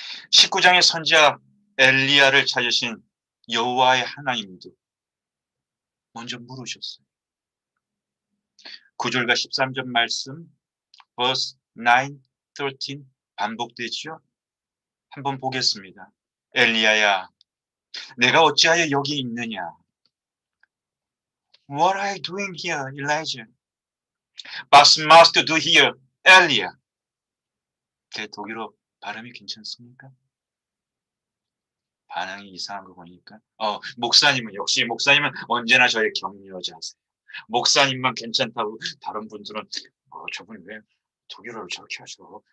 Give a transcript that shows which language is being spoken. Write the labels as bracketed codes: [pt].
[ko] 19장의 선지자 엘리야를 찾으신 여호와의 하나님도 먼저 물으셨어요. 9절과 13절 말씀 [en] verse 9, 13 [ko] 반복되죠. 한번 보겠습니다. 엘리야야, 내가 어찌하여 여기 있느냐? [en] What are you doing here, Elijah? [de] What must do here, Elia? [ko] 제 독일어 발음이 괜찮습니까? 반응이 이상한 거 보니까. 목사님은 역시 목사님은 언제나 저의 격려자세요. 목사님만 괜찮다고 다른 분들은 저분이 왜 독일어를 저렇게 하셔?